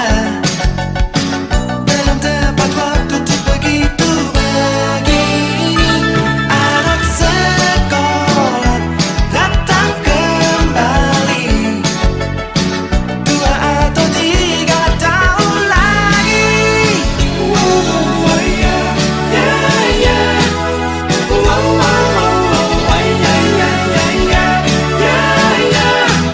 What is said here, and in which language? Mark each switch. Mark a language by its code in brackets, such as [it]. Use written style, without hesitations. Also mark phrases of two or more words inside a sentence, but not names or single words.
[id] Belum tepat waktu tuh begitu begini. Anak sekolah datang kembali, 2 atau 3 tahun lagi. [en] Oh, yeah, yeah, yeah. Oh, oh, oh, oh, yeah, yeah, yeah, yeah, yeah, yeah.